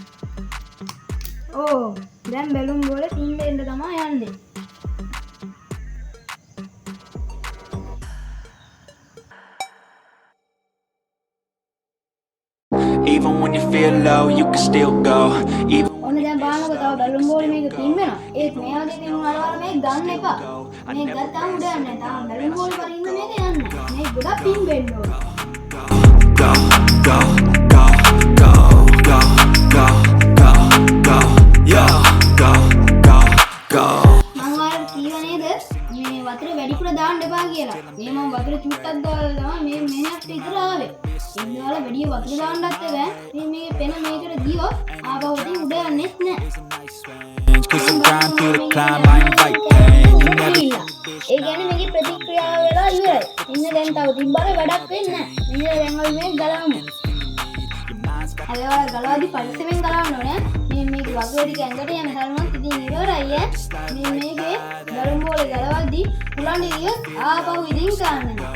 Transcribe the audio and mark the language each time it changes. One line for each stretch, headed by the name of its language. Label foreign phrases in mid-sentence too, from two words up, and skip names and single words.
Sinhala: දැන් බැලුම් බෝලේ පින් දෙන්න තමයි යන්නේ.
English: Even when you feel low, you can still go.
Sinhala: ඔන්න දැන් බලන්නකෝ තව බැලුම් බෝලේ මේක පින් වෙනවා. ඒත් මේ වගේ පින් වලවල මේක ගන්න එපා. මේක ගත්තාම උඩ යන්නේ නැහැ. තාම බැලුම් බෝලේ වලින් මේක යන්නේ. මේක ගොඩක් පින් වෙන්න ඕනේ.
English: Go, go, go, go, go, go, go, go, yeah, go, go, go.
Sinhala: මම ඔයාලට කිව්වා නේද මේ වතුර වැඩිපුර දාන්න එපා කියලා. මේ මම වතුර චුට්ටක් දාලා තමයි මෙහෙට විතර ආවේ. ඉන්නවල වැඩි වතුර දාන්නත් බෑ. මේ පෙන මේකට ගියොත් ආපහු ඉතින් උඩ යන්නේත් නෑ.
English: Cause I'm trying to the climb, I invite pain. You never
Sinhala: ඒ කියන්නේ මේකේ ප්‍රතික්‍රියාව වෙලා ඉවරයි. ඉන්න දැන් තව තිබ්බර වැඩක් වෙන්නේ නෑ. ඉන්න දැන් අපි මේක ගලවමු. හැබැයි ගලවද්දි පරිස්සමෙන් ගලවන්න ඕනේ. මේක වතුර ටික ඇඟට යන තරමක් ඉතින් ඉවරයි ඈ. මේකේ බැලුම් බෝලේ ගලවද්දි පුලන් ඉරිය ආපහු ඉදින් ගන්න නෑ.